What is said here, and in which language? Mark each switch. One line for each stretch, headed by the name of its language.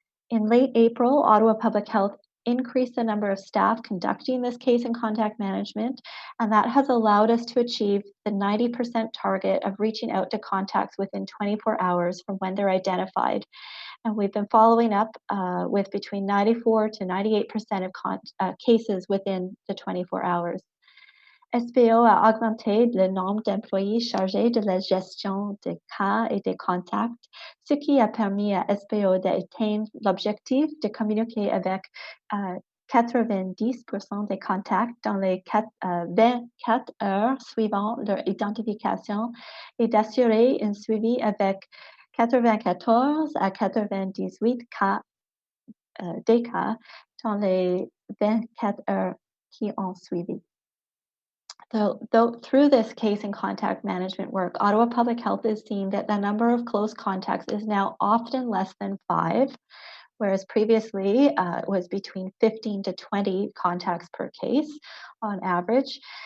English: In late April, Ottawa Public Health increased the number of staff conducting this case and contact management, and that has allowed us to achieve the 90% target of reaching out to contacts within 24 hours from when they're identified. And we've been following up with between 94 to 98% of cases within the 24 hours.
French: SPO a augmenté le nombre d'employés chargés de la gestion des cas et des contacts, ce qui a permis à SPO d'atteindre l'objectif de communiquer avec 90% des contacts dans les 24 heures suivant leur identification et d'assurer un suivi avec 94 à 98 cas, des cas dans les 24 heures qui ont suivi.
English: So, through this case and contact management work, Ottawa Public Health is seeing that the number of close contacts is now often less than 5, whereas previously it was between 15 to 20 contacts per case on average.